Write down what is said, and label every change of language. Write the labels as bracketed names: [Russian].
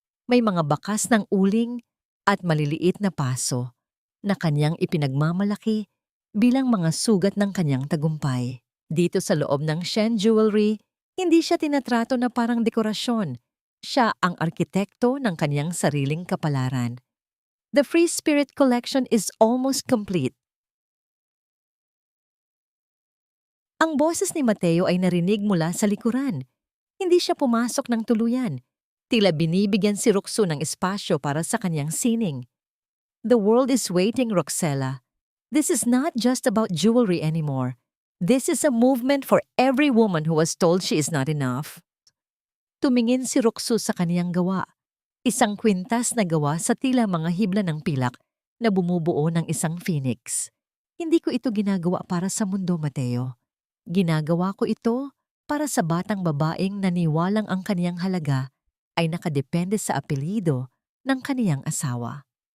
[Filipino] May mga bakas ng uling at maliliit na paso na kaniyang ipinagmamalaki bilang mga sugat ng kanyang tagumpay. Dito sa loob ng Shen Jewelry, hindi siya tinatrato na parang dekorasyon. Siya ang arkitekto ng kanyang sariling kapalaran. [English] The Free Spirit Collection is almost complete. [Filipino] Ang boses ni Mateo ay narinig mula sa likuran. Hindi siya pumasok ng tuluyan. Tila binibigyan si Roxo ng espasyo para sa kanyang sining. [English] The world is waiting, Roxella. This is not just about jewelry anymore. This is a movement for every woman who was told she is not enough. [Filipino] Tumingin si Roxo sa kaniyang gawa. Isang kwintas na gawa sa tila mga hibla ng pilak na bumubuo ng isang phoenix. Hindi ko ito ginagawa para sa mundo, Mateo. Ginagawa ko ito para sa batang babaeng naniwalang ang kaniyang halaga ay nakadepende sa apelyido ng kaniyang asawa.